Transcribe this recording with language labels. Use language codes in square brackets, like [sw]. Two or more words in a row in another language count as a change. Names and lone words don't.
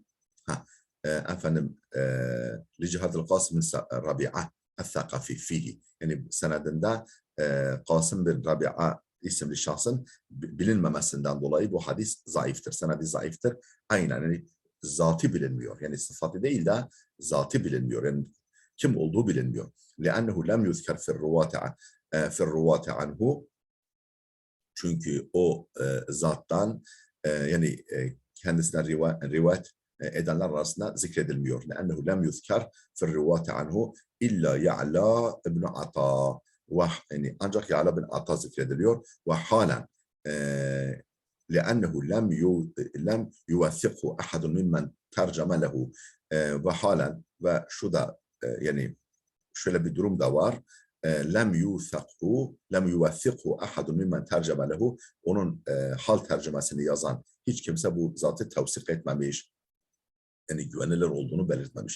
[ar] Efendim لجهالة قاسم ربيعة الثقفي فيه. [tr] Yani senedinde Kasım bin Rabi'a isimli şahsın bilinmemesinden dolayı bu hadis zayıftır. Senedi zayıftır. Aynen, yani zatı bilinmiyor. Yani sıfatı değil de zatı bilinmiyor. Yani kim olduğu bilinmiyor. [ar] لأنه لم يذكر في الرواة عنه, [tr] çünkü o zattan yani kendisine rivayet edenler arasında zikredilmiyor. [ar] لأنه لم يذكر في الرواة عنه إلا يعلى بن عطاء, [tr] yani ancak Ya'la bin Ata zikrediliyor. Ve halen [ar] لأنه لم يوثقه أحد ممن ترجم له, [tr] ve halen, ve şu da yani şöyle bir durum da var. [ar] لم يوثقه أحد ممن ترجم له, [tr] onun hal tercümesini yazan hiç kimse bu zatı tevsik etmemiş, yani güvenilir olduğunu belirtmemiş.